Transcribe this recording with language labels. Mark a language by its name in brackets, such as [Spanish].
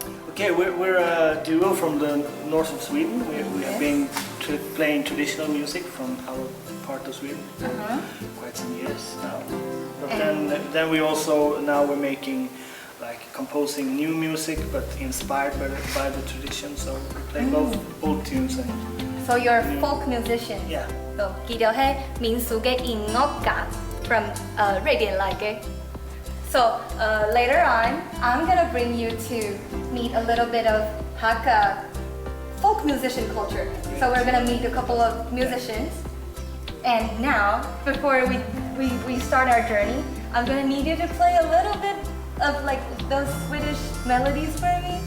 [English] Okay, we're a duo from the north of Sweden. We have been playing traditional music from our part of Sweden for quite some years now. But then we also now we're making like composing new music, but inspired by the tradition. So we play both old tunes and. So you're a folk musician. Yeah. [Cantonese] So 佢哋係民俗嘅音樂家 from 瑞典來嘅。 [English] So later on, I'm gonna bring you to meet a little bit of Hakka folk musician culture. So we're gonna meet a couple of musicians. And now, before we start our journey, I'm gonna need you to play a little bit of like those Swedish melodies for me.